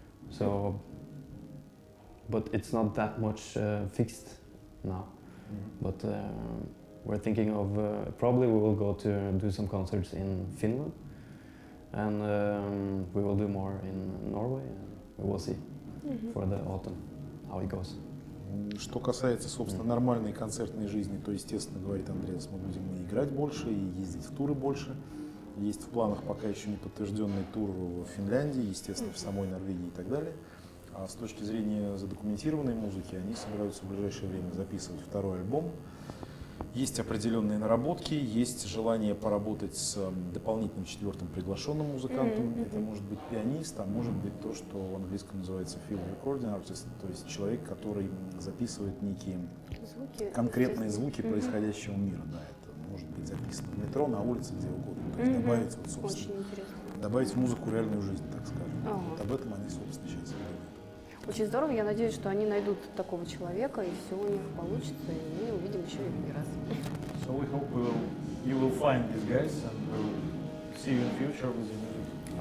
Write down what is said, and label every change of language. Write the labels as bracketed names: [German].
[English] So, but it's not that much fixed now. But we're thinking of probably we will go to do some concerts in Finland. And we will do more in Norway, and we will see for the autumn how it goes. [Russian] Что касается, собственно, нормальной концертной жизни, то, естественно, говорит Андреас, мы будем и играть больше, и ездить в туры больше. Есть в планах пока еще не подтвержденный тур в Финляндии, естественно, в самой Норвегии и так далее. А с точки зрения задокументированной музыки, они собираются в ближайшее время записывать второй альбом. Есть определенные наработки, есть желание поработать с дополнительным четвертым приглашенным музыкантом. Это может быть пианист, а может быть то, что в английском называется [English] field recording artist, [Russian] то есть человек, который записывает некие конкретные звуки происходящего мира. Да, это может быть записано в метро, на улице, где угодно. То есть добавить, вот, собственно, добавить в музыку реальную жизнь, так скажем. Вот об этом они, собственно, сейчас и говорят. Очень здорово, я надеюсь, что они найдут такого человека, и все у них получится, и мы увидим еще и не раз. [English] So we hope you will find these guys and we'll see you in future with your music.